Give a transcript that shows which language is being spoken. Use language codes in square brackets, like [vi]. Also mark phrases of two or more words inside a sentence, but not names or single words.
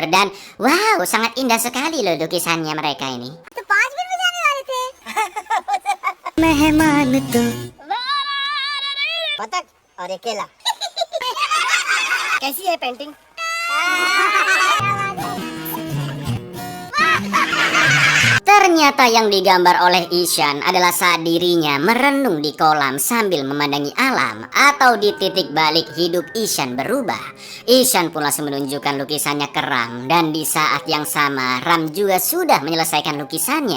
[id] Dan wow, sangat indah sekali loh lukisannya mereka ini. Mehman itu [hi] बतख और एक केला कैसी है पेंटिंग? [id] Ternyata yang digambar oleh Ishan adalah saat dirinya merenung di kolam sambil memandangi alam, atau di titik balik hidup Ishan berubah. Ishan pun langsung menunjukkan lukisannya ke Ram, dan di saat yang sama Ram juga sudah menyelesaikan lukisannya.